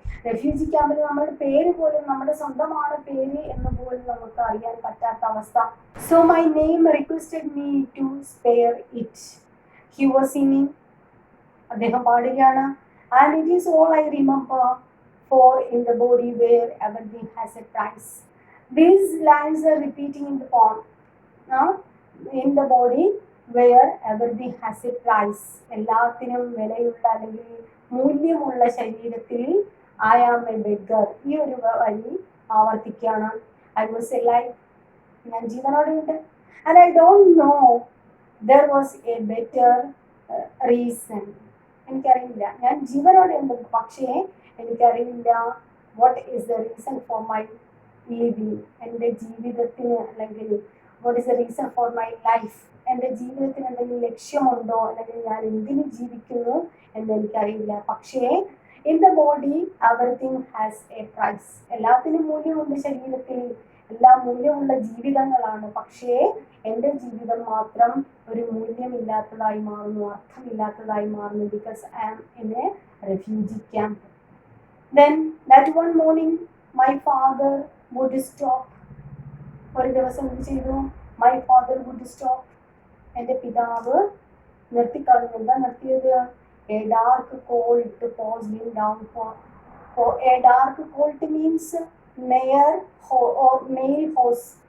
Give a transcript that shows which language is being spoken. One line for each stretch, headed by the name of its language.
Malayalam: Refugee ക്യാമ്പിൽ നമ്മുടെ പേര് പോലും, നമ്മുടെ സ്വന്തമാണ് പേര് എന്ന് പോലും നമുക്ക് അറിയാൻ പറ്റാത്ത അവസ്ഥ.
English: So my name requested me to spare it. He was singing,
Malayalam: അദ്ദേഹം പാടുകയാണ്.
English: And it is all I remember, for in the body where everything has a price. These lines are repeating in the poem. In the body where everything has a price.
Malayalam: എല്ലാത്തിനും വിലയുള്ള അല്ലെങ്കിൽ മൂല്യമുള്ള ശരീരത്തിൽ
English: I am a beggar.
Malayalam: ഈ ഒരു വരി ആവർത്തിക്കുകയാണ്.
English: I was alive,
Malayalam: ഞാൻ ജീവനോടെയുണ്ട്.
English: And I don't know there was a better reason.
Malayalam: എനിക്കറിയില്ല, ഞാൻ ജീവനോടെയുണ്ട്, പക്ഷേ എനിക്കറിയില്ല
English: what is the reason for my living.
Malayalam: എൻ്റെ ജീവിതത്തിന് അല്ലെങ്കിൽ
English: what is the reason for my life,
Malayalam: എൻ്റെ ജീവിതത്തിന് എന്തെങ്കിലും ലക്ഷ്യമുണ്ടോ അല്ലെങ്കിൽ ഞാൻ എന്തിനു ജീവിക്കുന്നു എന്ന് എനിക്കറിയില്ല. പക്ഷേ
English: in the body everything has a price.
Malayalam: എല്ലാത്തിനും മൂല്യമുണ്ട് ശരീരത്തിൽ, എല്ലാം മൂല്യമുള്ള ജീവിതങ്ങളാണ്. പക്ഷേ എൻ്റെ ജീവിതം മാത്രം ഒരു മൂല്യമില്ലാത്തതായി മാറുന്നു, അർത്ഥമില്ലാത്തതായി മാറുന്നു.
English: because I am in a refugee camp. Then that one morning my father would stop.
Malayalam: ഒരു ദിവസം എന്ത് ചെയ്തു?
English: My father would stop.
Malayalam: എൻ്റെ പിതാവ് നിർത്തിക്കളഞ്ഞു. എന്താ നിർത്തിയത്?
English: A dark colt paused him down for a dark colt means mare or male horse.